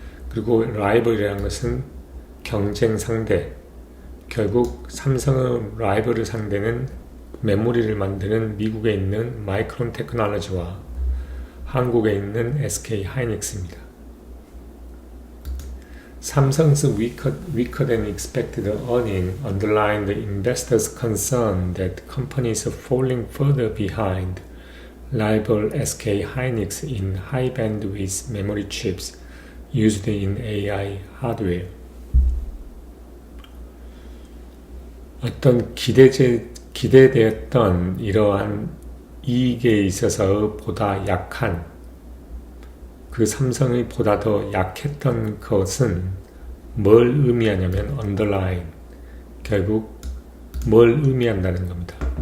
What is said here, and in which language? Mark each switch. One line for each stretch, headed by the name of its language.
Korean: 그리고 rival이라는 것은 경쟁 상대, 결국 삼성의 라이벌의 상대는 메모리를 만드는 미국에 있는 마이크론 테크놀로지와 한국에 있는 SK 하이닉스입니다.
English: Samsung's weaker than expected earning underlined the investors' concern that companies are falling further behind rival SK hynix in high bandwidth memory chips used in AI hardware.
Korean: 어떤 기대되었던 이러한 이익에 있어서 보다 약한, 그 삼성이 보다 더 약했던 것은 뭘 의미하냐면 underline, 결국 뭘 의미한다는 겁니다.